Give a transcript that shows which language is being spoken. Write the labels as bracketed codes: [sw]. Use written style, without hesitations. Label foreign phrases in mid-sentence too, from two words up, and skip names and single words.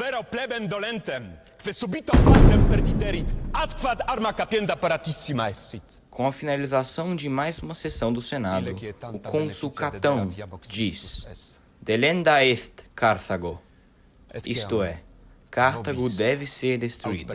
[la] vero plebem dolentem, que subito partem perdiderit, ad quad arma capienda paratissima essit. [pt] Com a finalização de mais uma sessão do Senado, o cônsul Catão diz: [la] Delenda est Carthago, [pt] isto é, Cartago deve ser destruída.